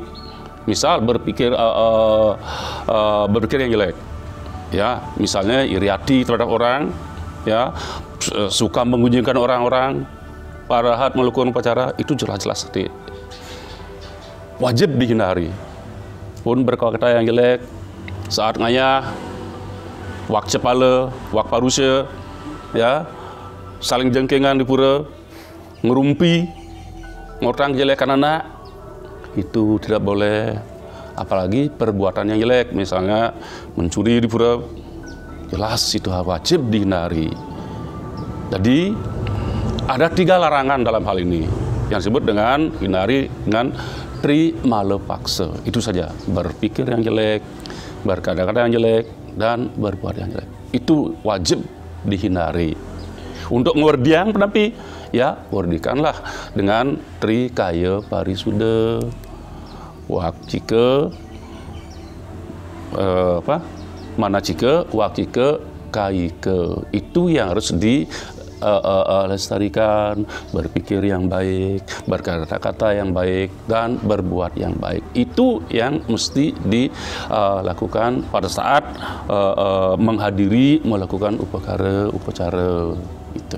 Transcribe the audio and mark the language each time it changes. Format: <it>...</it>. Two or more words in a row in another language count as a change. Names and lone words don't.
<id>Misal berpikir yang jelek, ya, misalnya iri hati terhadap orang, ya, suka mengunjingkan orang-orang, pada saat melakukan upacara, itu jelas-jelas wajib dihindari. Pun berkata yang jelek saat ngayah, wak cepala, wak parusya, ya, saling jengkengan di pura, ngerumpi,</id> <ban>ngorang jelekan anak,</ban> <id>itu tidak boleh. Apalagi perbuatan yang jelek, misalnya mencuri di pura, jelas itu wajib dihindari. Jadi ada 3 larangan dalam hal ini yang disebut dengan hindari dengan Trimalepaksa. Itu saja, berpikir yang jelek, berkata-kata yang jelek, dan berbuat yang jelek. Itu wajib dihindari. Untuk ngewardiang tapi ya wardikanlah dengan Trikaya Parisuda.</id> <sa>Wak cika manacika, wak cika kaika.</sa> <id>Itu yang harus lestarikan, berpikir yang baik, berkata-kata yang baik, dan berbuat yang baik. Itu yang mesti dilakukan pada saat menghadiri, melakukan upacara itu.</id>